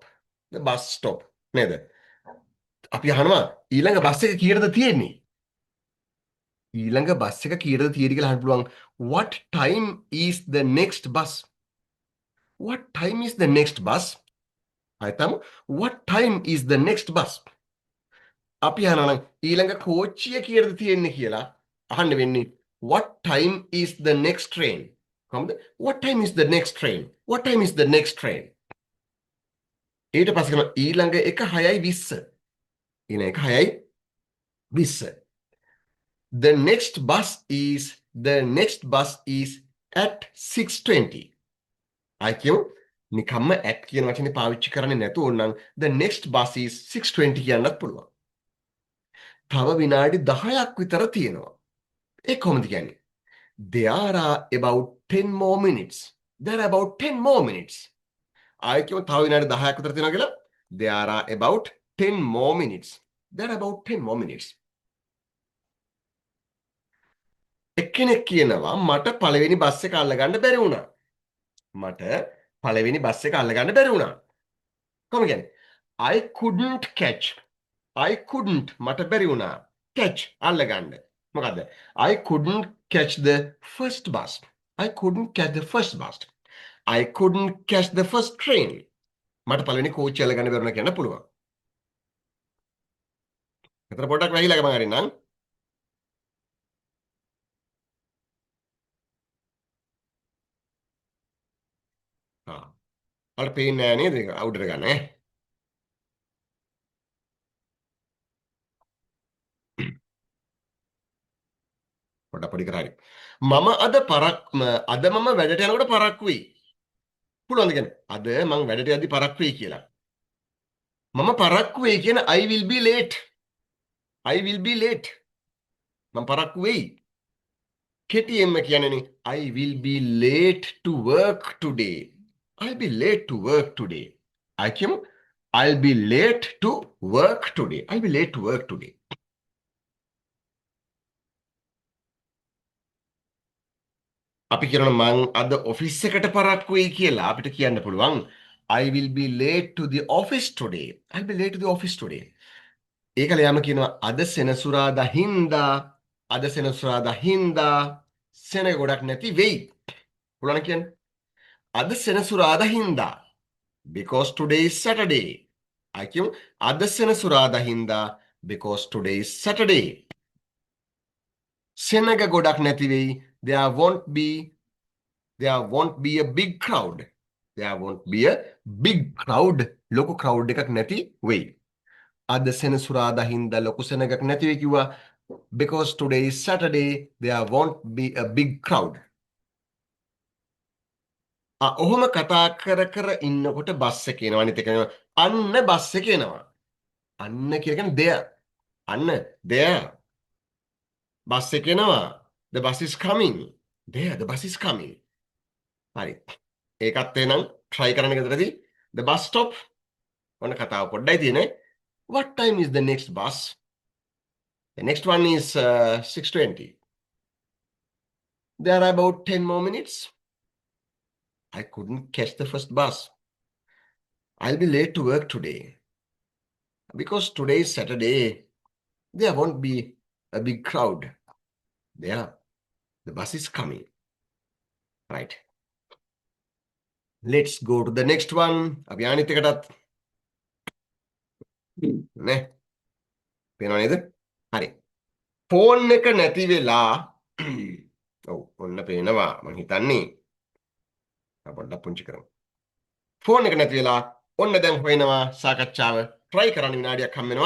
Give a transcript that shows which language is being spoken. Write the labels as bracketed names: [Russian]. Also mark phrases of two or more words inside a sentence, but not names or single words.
[English] The bus stop. [Sinhala] නේද? අපි අහනවා ඊළඟ බස් එක කීයටද තියෙන්නේ? ඊළඟ බස් එක කීයටද තියෙන්නේ කියලා අහන්න පුළුවන්. [English] What time is the next bus? What time is the next bus? අයතම what time is the next bus? [Sinhala] අපි අහනවා නම් ඊළඟ කෝච්චිය කීයටද තියෙන්නේ කියලා අහන්න වෙන්නේ [English] what time is the next train? [Sinhala] කොහොමද? [English] what time is the next train? what time is the next train? [Sinhala] ඊට පස්සේ කරනවා ඊළඟ එක 6:20. ඊළඟ එක 6:20. [English] The next bus is at 6:20. [Sinhala] I කියමු නිකම්ම at කියන වචනේ පාවිච්චි කරන්නේ නැතුව ඕනනම් [English] the next bus is 6:20 [Sinhala] කියන්නත් පුළුවන්. තව විනාඩි 10ක් විතර තියෙනවා. ඒ කොහොමද කියන්නේ? [English] There are about 10 more minutes. There are about 10 more minutes. [Sinhala] ආයෙ කියමු තව විනාඩි 10ක් විතර තියෙනවා කියලා. [English] There are about 10 more minutes. There are about 10 more minutes. [Sinhala] එක්කෙනෙක් කියනවා මට පළවෙනි බස් එක අල්ලගන්න බැරි වුණා. මට පළවෙනි බස් එක අල්ලගන්න බැරි වුණා. කොහොමද කියන්නේ? [English] I couldn't catch. I couldn't [Sinhala] මට බැරි වුණා. Catch අල්ලගන්න. මොකද්ද? [English] I couldn't catch the first bus. I couldn't catch the first bus. I couldn't catch the first train. [Sinhala] මට පළවෙනි කෝච්චිය අල්ලගන්න බැරුණා කියන්න පුළුවන්. එතන පොඩ්ඩක් වැහිලා ගමන් හරින්නම්. ආ. ඔයාලට පේන්නේ නැහැ නේද? ඒක අවුටට ගන්න ඈ. පොඩ පොඩි කරා හරි. අද මම වැඩට යනකොට පරක්කු වෙයි. පුළුවන්ද කියන්නේ? අද මම වැඩට යද්දි පරක්කු වෙයි කියලා. මම පරක්කු වෙයි කියන [English] I will be late. I will be late. [Sinhala] මම පරක්කු වෙයි. කෙටියෙන්ම කියන්නේ [English] I will be late to work today. I'll be late to work today. I කියමු I'll be late to work today. I'll be late to work today. [Sinhala] අපි කියනවා මං අද ඔෆිස් එකට පරක්කු වෙයි කියලා අපිට කියන්න පුළුවන් [English] I will be late to the office today. I'll be late to the office today. [Sinhala] ඒකල යම කියනවා අද සෙනසුරාදා හින්දා අද සෙනසුරාදා හින්දා සෙනග ගොඩක් නැති වෙයි. පුළුවන් කියන්නේ අද සෙනසුරාදා හින්දා [English] because today is Saturday. [Sinhala] I කියමු අද සෙනසුරාදා හින්දා [English] because today is Saturday. [Sinhala] සෙනග ගොඩක් නැති වෙයි. [English] There won't be a big crowd. There won't be a big crowd. [Sinhala] ලොකු crowd එකක් නැති වෙයි. අද සෙනසුරාදා හින්දා ලොකු සෙනගක් නැති වෙයි කිව්වා. [English] Because today is Saturday, there won't be a big crowd. [Sinhala] ඔහොම කතා කර කර ඉන්නකොට බස් එක එනවා. අනිත් එක අන්න බස් එක එනවා. අන්න කියන්නේ there. අන්න there. බස් එක එනවා. [English] The bus is coming. There, the bus is coming. [Sinhala] හරි. ඒකත් එනම් try කරන්න ගෙදරදී [English] the bus stop. [Sinhala] ඔන්න කතාව පොඩ්ඩයි තියෙන්නේ. [English] What time is the next bus? The next one is 6:20. There are about 10 more minutes. I couldn't catch the first bus. I'll be late to work today. Because today is Saturday, there won't be a big crowd. There, the bus is coming. Right. Let's go to the next one. [Sinhala] අපි අනිත් එකටත් නේ. පේනව නේද? හරි. ෆෝන් එක නැති වෙලා ඔව් ඔන්න පේනවා මං හිතන්නේ. පොඩ්ඩක් පුංචි කරමු. ෆෝන් එක නැති වෙලා ඔන්න දැන් හොයනවා සාකච්ඡාව try කරන්න විනාඩියක් හම් වෙනවා.